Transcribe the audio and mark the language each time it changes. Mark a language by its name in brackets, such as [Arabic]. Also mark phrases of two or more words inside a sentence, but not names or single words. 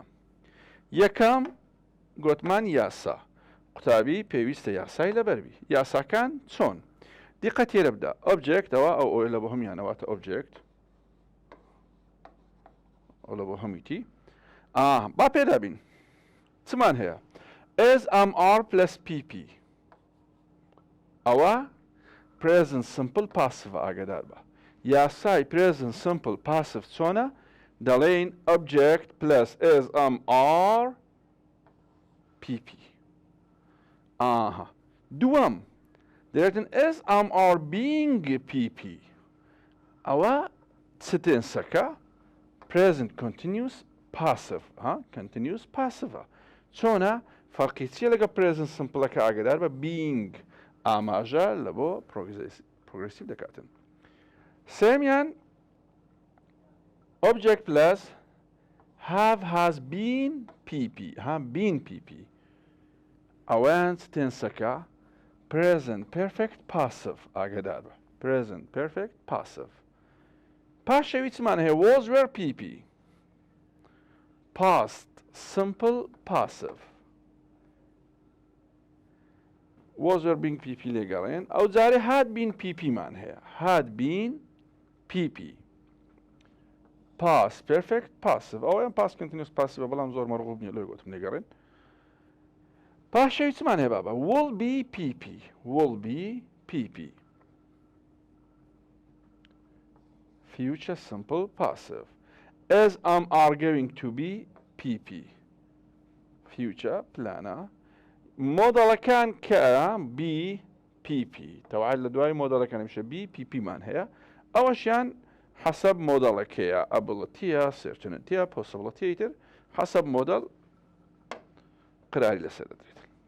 [Central Kurdish] یەکەم گوتمان یاسا قوتابی پێویستە یاسای لەبەربی یاساکان چۆن؟ دیقەت تێرە بدە ئۆبجێکتەوە ئەو ئەوە لە بۆ هەمیانەواتە ئۆبجێکت ئەو لە بۆ هەموویتی با پێدابین چمان هەیە [English] is am are plus pp [Central Kurdish] ئەوە [English] present simple passive [Central Kurdish] ئاگدار بە یاسای [English] present simple passive [Central Kurdish] چۆنە دەڵێن [English] object plus is am are pp [Central Kurdish] دووەم دەرێتن [English] is am are being pp [Central Kurdish] ئەوە چ تێنسەکە [English] present continuous passive continuous passive [Central Kurdish] چۆنە فەرقی چیە لەگە [English] present simple [Central Kurdish] ەکە ئاگدار بە being ئاماژە لە بۆ progressive دەکاتن. سێمیان [English] object plus have has been pp been pp [Central Kurdish] ئەوەیان چ تێنسەکە [English] present perfect passive [Central Kurdish] ئاگدار بە [English] present perfect passive. [Central Kurdish] پاشەوی چمان هەیە [English] was were pp past simple passive was were being PP [Central Kurdish] لێگەڕێن ئەو جارێ [English] had been PP [Central Kurdish] مان هەیە [English] had been PP past perfect passive [Central Kurdish] ئەوەیان [English] past continuous passive [Central Kurdish] بەڵام زۆر مەڕغوب نییە لۆی گوتم لێگەڕێن پاشەوی چمان هەیە بابا [English] will be PP will be PP future simple passive as are going to be PP future plana [Central Kurdish] مۆدەڵەکان کە [English] B PP [Central Kurdish] تەواعد لە دوای مۆدەڵەکان میشە [English] B PP [Central Kurdish] مان هەیە ئەوەشیان حسب مۆدەڵەکەیە abilityە certaintyە possibilityە تر حسب مۆدەڵ قراری لەسەر دەدرێت